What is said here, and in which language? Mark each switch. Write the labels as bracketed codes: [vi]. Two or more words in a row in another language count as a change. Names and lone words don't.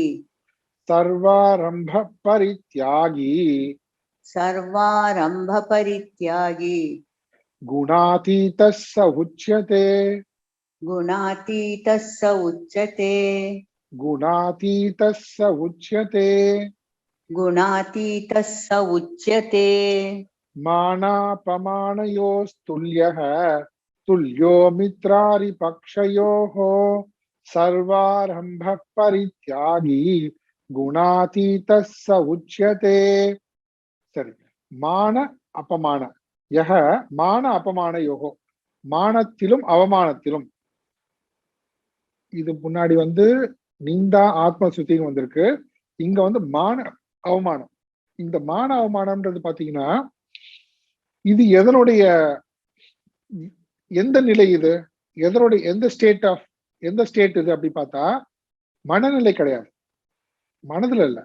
[sa] सर्वारम्भ परित्यागी, सर्वारम्भ परित्यागी, गुणातीतः स उच्यते, गुणातीतः स उच्यते, गुणातीतः स उच्यते. गुणातीतः स उच्यते मानापमानयोस्तुल्यः तुल्यो मित्रारिपक्षयोः सर्वारंभ परित्यागी गुणातीतः स उच्यते. [ta] சரி, [sa] मान अपमान यह मान अपमानयोगो, [ta] மானத்திலும் அவமானத்திலும். இது முன்னாடி நிந்தா ஆத்ம சுத்தின்னு வந்திருக்கு. இங்க மான அவமானம். இந்த மான அவமானம்ன்றது பாத்தீங்கன்னா இது எதனுடைய எந்த நிலை, இது எதனுடைய எந்த ஸ்டேட் இது அப்படி பார்த்தா மனநிலை கிடையாது, மனதுல இல்ல.